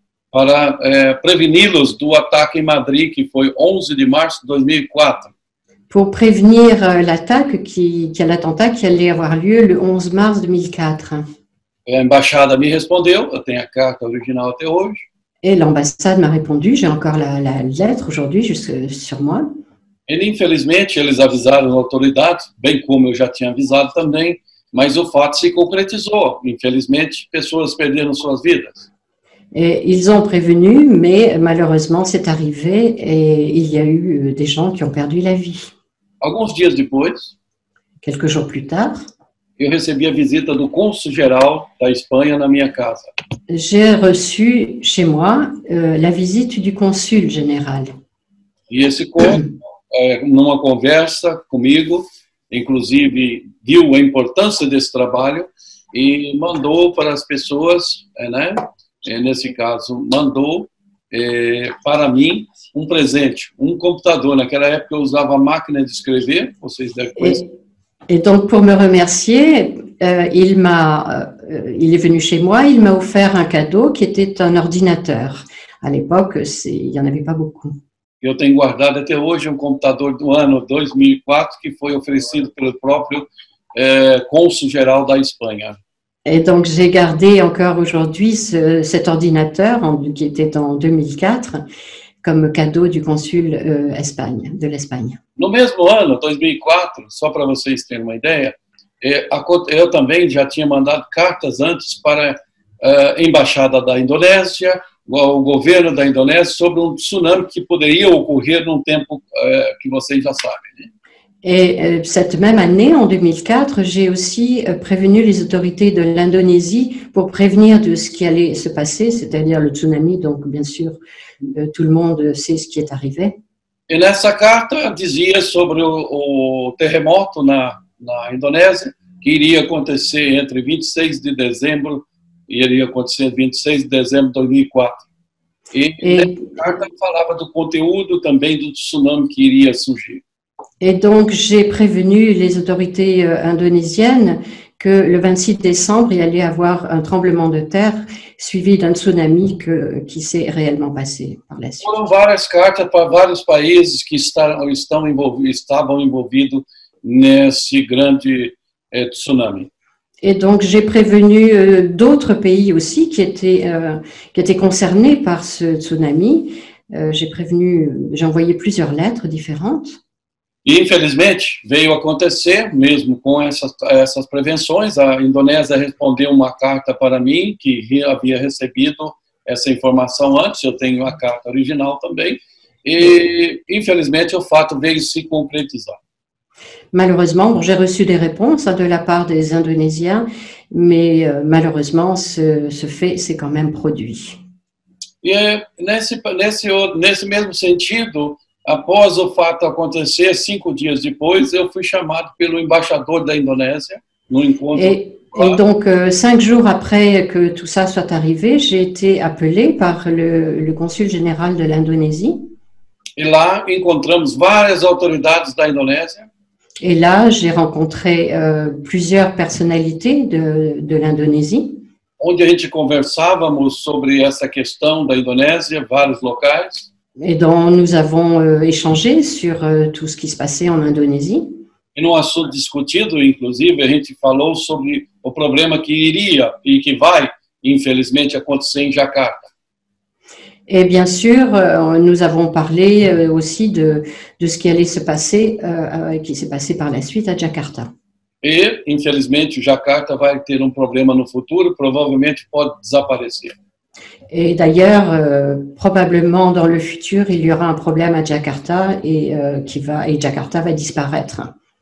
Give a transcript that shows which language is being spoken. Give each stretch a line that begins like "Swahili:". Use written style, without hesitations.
Portuguese: para preveni-los do ataque em Madrid, que foi 11 de março de 2004.
French: Pour prévenir l'attentat qui allait avoir lieu le 11 mars 2004.
Portuguese: A embaixada me respondeu, eu tenho a carta original até hoje.
French: Et l'ambassade m'a répondu, j'ai encore la lettre aujourd'hui sur moi.
Portuguese: E, infelizmente, eles avisaram as autoridades, bem como eu já tinha avisado também, mas o fato se concretizou. Infelizmente, pessoas perderam suas vidas.
French: Et ils ont prévenu, mais malheureusement, c'est arrivé et il y a eu des gens qui ont perdu la vie.
Portuguese: Alguns dias depois,
French: quelques jours plus tard,
Portuguese: eu recebi a visita do cônsul-geral da Espanha na minha casa.
French: J'ai reçu chez moi la visite du consul général.
Portuguese: E esse cônsul, numa conversa comigo, inclusive viu a importância desse trabalho e mandou para as pessoas, né? Nesse caso, mandou para mim presente, computador. Naquela época eu usava a máquina de escrever, vocês devem conhecer.
French: Et donc, pour me remercier, il est venu chez moi, il m'a offert un cadeau qui était un ordinateur. À l'époque, il n'y en avait pas beaucoup.
Portuguese: Eu tenho guardado até hoje computador do ano 2004 que foi oferecido pelo próprio cônsul-geral da Espanha.
French: Et donc, j'ai gardé encore aujourd'hui cet ordinateur qui était en 2004 comme cadeau du consul de l'Espagne.
Portuguese: No mesmo ano, 2004, só para vocês terem uma ideia, eu também já tinha mandado cartas antes para a Embaixada da Indonésia, o governo da Indonésia, sobre tsunami que poderia ocorrer num tempo que vocês já sabem, né?
French: Et cette même année, en 2004, j'ai aussi prévenu les autorités de l'Indonésie pour prévenir de ce qui allait se passer, c'est-à-dire le tsunami. Donc, bien sûr, tout le monde sait ce qui est arrivé.
Portuguese: E nessa carta dizia sobre o terremoto na Indonésia, que iria acontecer entre 26 de dezembro e iria acontecer 26 de dezembro de 2004. E nessa carta falava do conteúdo também do tsunami que iria surgir.
French: Et donc, j'ai prévenu les autorités indonésiennes que le 26 décembre, il allait y avoir un tremblement de terre suivi d'un tsunami qui s'est réellement passé par la suite.
Portuguese: Foram várias cartas para vários países que estavam envolvidos nesse grande tsunami.
French: Et donc, j'ai prévenu d'autres pays aussi qui étaient concernés par ce tsunami. J'ai envoyé plusieurs lettres différentes.
Portuguese: E, infelizmente, veio acontecer, mesmo com essas prevenções, a Indonésia respondeu uma carta para mim, que havia recebido essa informação antes, eu tenho a carta original também, e, infelizmente, o fato veio se concretizar.
French: Malheureusement, bon, j'ai reçu des réponses de la part des Indonésiens, mais malheureusement, ce fait s'est quand même produit.
Portuguese: E nesse mesmo sentido, após o fato acontecer, 5 dias depois, eu fui chamado pelo embaixador da Indonésia no encontro.
French: Et donc, 5 jours après que tout ça soit arrivé, j'ai été appelé par le consul général de l'Indonésie.
Portuguese: E lá encontramos várias autoridades da Indonésia.
French: Et là, j'ai rencontré plusieurs personnalités de l'Indonésie.
Portuguese: Onde a gente conversávamos sobre essa questão da Indonésia, vários locais.
French: Et dont nous avons échangé sur tout ce qui se passait en Indonésie.
Portuguese: E num assunto discutido, inclusive, a gente falou sobre o problema que iria e que vai, infelizmente, acontecer em Jakarta.
French: Et bien sûr, nous avons parlé aussi de ce qui allait se passer, qui s'est passé par la suite à Jakarta.
Portuguese: E, infelizmente, Jakarta vai ter problema no futuro, provavelmente pode desaparecer.
French: Et d'ailleurs, probablement dans le futur, il y aura un problème à Jakarta et Jakarta va disparaître.